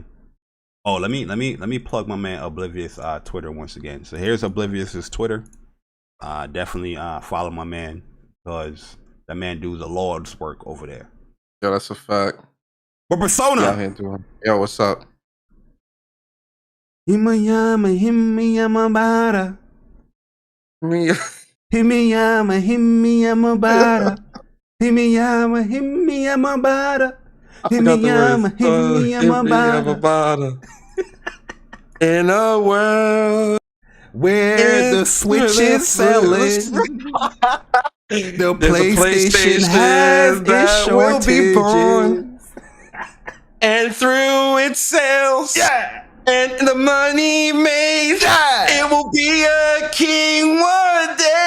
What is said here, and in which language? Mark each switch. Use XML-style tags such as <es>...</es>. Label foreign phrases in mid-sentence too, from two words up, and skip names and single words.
<en>Oh, let me plug my man Oblivious Twitter once again. So here's Oblivious's Twitter. Definitely follow my man, because that man do the Lord's work over there. Yo, that's a fact. But Persona. Yo, what's up? Himayama, bara. Himayama, bara. Himayama, bara. Himayama, bara. In a world where the Switch is selling, the PlayStation has its shortages. And through its sales, and the money made, it will be a king one day.</en>